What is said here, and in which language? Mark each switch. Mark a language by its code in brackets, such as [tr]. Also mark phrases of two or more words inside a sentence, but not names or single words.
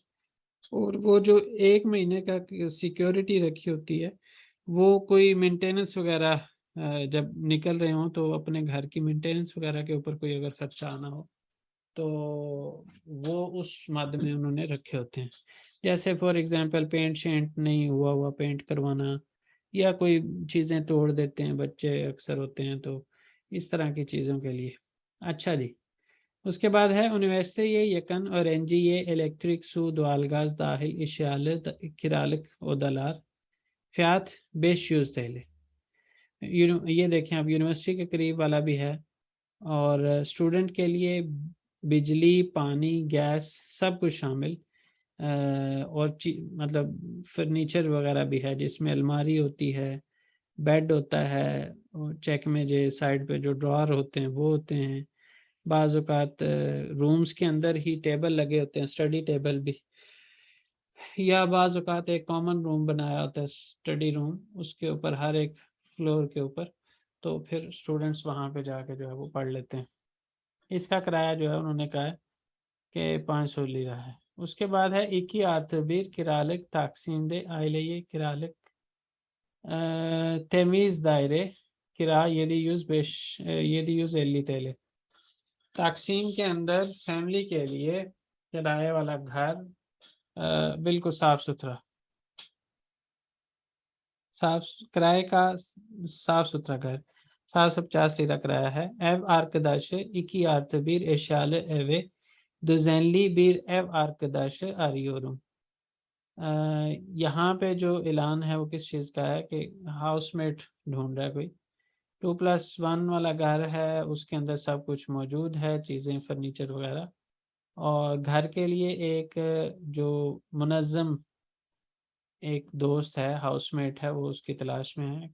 [hi] और वो जो 1 महीने का सिक्योरिटी रखी होती है, वो कोई मेंटेनेंस वगैरह जब निकल रहे हों तो अपने घर की मेंटेनेंस वगैरह के ऊपर कोई अगर खर्चा आना हो तो वो उस मद में उन्होंने रखे होते हैं। जैसे [en] for example [hi] पेंट शेंट नहीं हुआ पेंट करवाना, या कोई चीज़ें तोड़ देते हैं बच्चे अक्सर होते हैं, तो इस तरह की चीज़ों के लिए। अच्छा जी, उसके बाद है [tr] üniversiteye yakın öğrenciye elektrik, su, doğalgaz dahil eşyalı kiralık odalar, fiyat 500 TL। [hi] ये देखें आप, यूनिवर्सिटी के करीब वाला भी है, और स्टूडेंट के लिए बिजली, पानी, गैस सब कुछ शामिल, और मतलब फर्नीचर वगैरह भी है, जिसमें अलमारी होती है, बेड होता है, और चेक में जो साइड पे जो ड्रॉअर होते हैं वो होते हैं। बाज़ औक़ात रूम्स के अंदर ही टेबल लगे होते हैं, [en] study table [hi] भी, या बाज़ औक़ात एक [en] common room [hi] बनाया होता है, [en] study room, [hi] उसके ऊपर हर एक फ्लोर के ऊपर, तो फिर स्टूडेंट्स वहाँ पे जाके जो है वो पढ़ लेते हैं। इसका किराया जो है उन्होंने कहा है कि 500 लिरा है। उसके बाद है [tr] 2 artı 1 kiralık Taksim'de aileye kiralık temiz daire, किराया 750 TL। [hi] तकसीम के अंदर फैमिली के लिए किराए वाला घर, बिल्कुल साफ सुथरा, किराए का साफ सुथरा घर 750 lira किराया है। [tr] Ev arkadaşı 2 artı 1 eşyalı eve düzenli bir ev arkadaşı arıyorum। [hi] यहाँ पे जो ऐलान है वो किस चीज़ का है कि हाउसमेट ढूंढ रहा है कोई। 2+1 वाला घर है, उसके अंदर सब कुछ मौजूद है, चीज़ें फर्नीचर वगैरह, और घर के लिए एक जो मुनज़्ज़म एक दोस्त है, हाउसमेट है, वो उसकी तलाश में है।